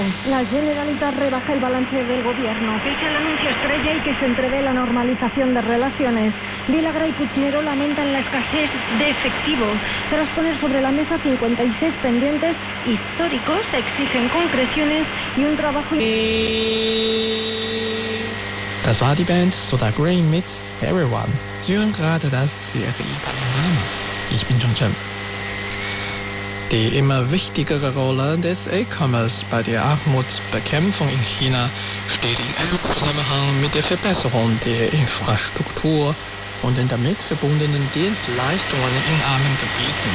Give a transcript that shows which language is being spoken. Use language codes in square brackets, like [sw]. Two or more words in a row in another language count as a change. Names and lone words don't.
[es] La Generalitat rebaja el balance del gobierno, que es el anuncio estrella y que se entrevé la normalización de relaciones. Vilagra y Puigneró lamentan la escasez de efectivo. Tras poner sobre la mesa 56 pendientes históricos, exigen concreciones y un trabajo... [de] Das war die Band Soda Green mit Everyone. Sie hören gerade das Serie Panorama. Ich bin John Chen. Die immer wichtigere Rolle des E-Commerce bei der Armutsbekämpfung in China steht in engem Zusammenhang mit der Verbesserung der Infrastruktur und den damit verbundenen Dienstleistungen in armen Gebieten.